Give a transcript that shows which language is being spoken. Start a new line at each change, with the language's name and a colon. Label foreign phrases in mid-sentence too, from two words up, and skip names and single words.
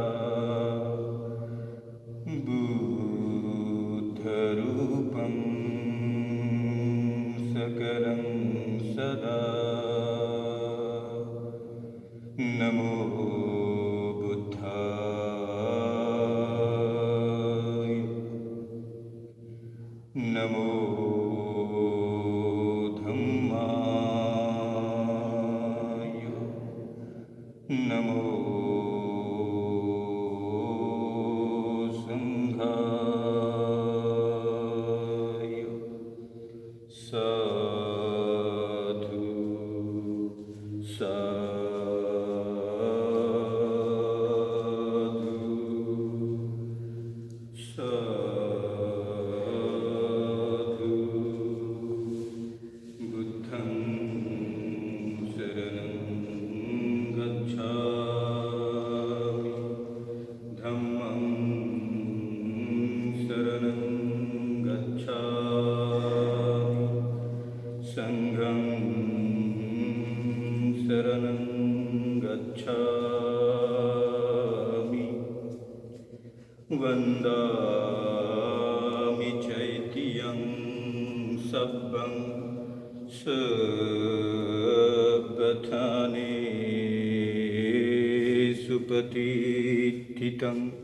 Pali: बुद्धरूपं सकलं सदा नमो बुद्धाय नमो धम्माय नमो संघाय साधु साधु साधु बुद्धं शरणं गच्छामि धम्मं शरणं गच्छामि संघं शरणं गच्छामि वन्दामि चैत्यं सब्बं सर्वथानेषु प्रतिष्ठितं